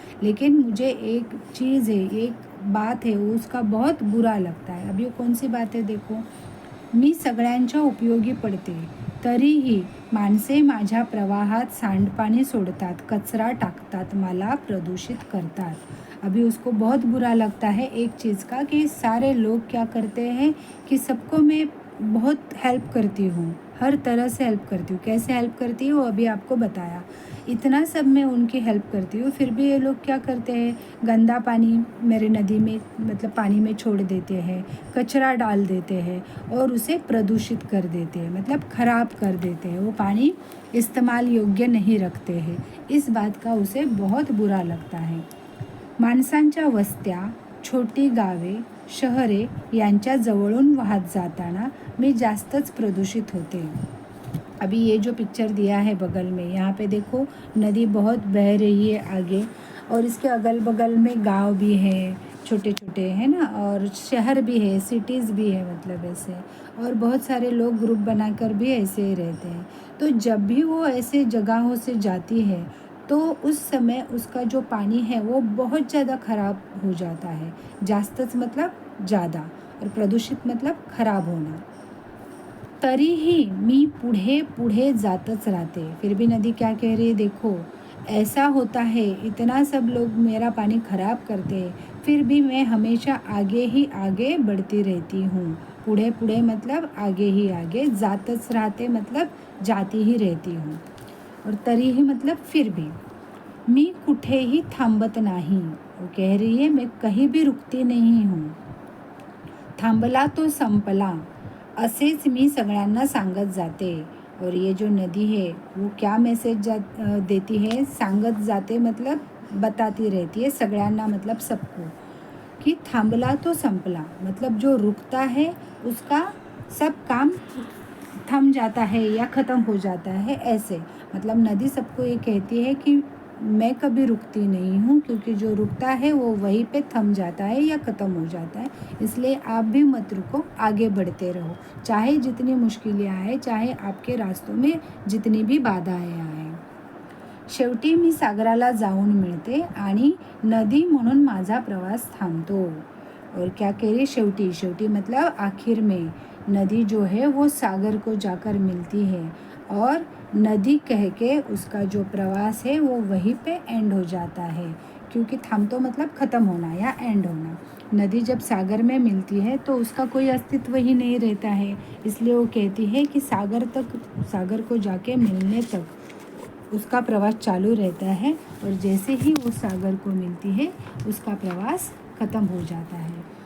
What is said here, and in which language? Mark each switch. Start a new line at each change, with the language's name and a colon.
Hindi: लेकिन मुझे एक चीज़ है, एक बात है, उसका बहुत बुरा लगता है। अब ये कौन सी बात है देखो,
Marathi: मी सगळ्यांच्या उपयोगी पडते, तरीही माणसे माझ्या प्रवाहात सांडपाणी सोडतात, कचरा टाकतात, मला प्रदूषित करतात।
Hindi: अभी उसको बहुत बुरा लगता है एक चीज़ का कि सारे लोग क्या करते हैं कि सबको मैं बहुत हेल्प करती हूँ, हर तरह से हेल्प करती हूँ। कैसे हेल्प करती हूँ अभी आपको बताया, इतना सब मैं उनकी हेल्प करती हूँ, फिर भी ये लोग क्या करते हैं, गंदा पानी मेरे नदी में मतलब पानी में छोड़ देते हैं, कचरा डाल देते हैं और उसे प्रदूषित कर देते हैं, मतलब ख़राब कर देते हैं, वो पानी इस्तेमाल योग्य नहीं रखते हैं। इस बात का उसे बहुत बुरा लगता है।
Marathi: माणसांच्या वस्त्या, छोटी गावे, शहरे यांच्या जवळून वाहत जाताना मी जास्तच प्रदूषित होते।
Hindi: अभी ये जो पिक्चर दिया है बगल में, यहाँ पे देखो नदी बहुत बह रही है आगे और इसके अगल बगल में गांव भी है, छोटे छोटे है ना, और शहर भी है, सिटीज़ भी है, मतलब ऐसे, और बहुत सारे लोग ग्रुप बनाकर भी ऐसे ही रहते हैं। तो जब भी वो ऐसे जगहों से जाती है तो उस समय उसका जो पानी है वो बहुत ज़्यादा ख़राब हो जाता है। जास्तच मतलब ज़्यादा, और प्रदूषित मतलब खराब होना।
Marathi: तरीही मी पुढे पुढे जातच राहते।
Hindi: फिर भी नदी क्या कह रही है देखो, ऐसा होता है, इतना सब लोग मेरा पानी खराब करते हैं, फिर भी मैं हमेशा आगे ही आगे बढ़ती रहती हूँ. पुढे पुढे मतलब आगे ही आगे, जातच राहते मतलब जाती ही रहती हूँ. और तरीही मतलब फिर भी.
Marathi: मी कुठेही थांबत नाही.
Hindi: वो कह रही है मैं कहीं भी रुकती नहीं हूँ.
Marathi: थांबला तो संपला, असेच मी सगळ्यांना सांगत जाते.
Hindi: और ये जो नदी है वो क्या मैसेज देती है, सांगत जाते मतलब बताती रहती है सगळ्यांना मतलब सबको, कि
Marathi: थांबला तो संपला
Hindi: मतलब जो रुकता है उसका सब काम थम जाता है या ख़त्म हो जाता है. ऐसे मतलब नदी सबको ये कहती है कि मैं कभी रुकती नहीं हूँ, क्योंकि जो रुकता है वो वहीं पे थम जाता है या ख़त्म हो जाता है. इसलिए आप भी मत रुको, आगे बढ़ते रहो, चाहे जितनी मुश्किलें आए, चाहे आपके रास्तों में जितनी भी बाधाएं आए.
Marathi: शेवटी मी सागराला जाऊन मिळते आणि नदी म्हणून माझा प्रवास थांबतो.
Hindi: और क्या कह रही, शेवटी. शेवटी मतलब आखिर में. नदी जो है वो सागर को जाकर मिलती है और नदी कह के उसका जो प्रवास है वो वहीं पे एंड हो जाता है, क्योंकि थांबतो मतलब ख़त्म होना या एंड होना. नदी जब सागर में मिलती है तो उसका कोई अस्तित्व ही नहीं रहता है, इसलिए वो कहती है कि सागर को जाके मिलने तक उसका प्रवास चालू रहता है, और जैसे ही वो सागर को मिलती है उसका प्रवास ख़त्म हो जाता है.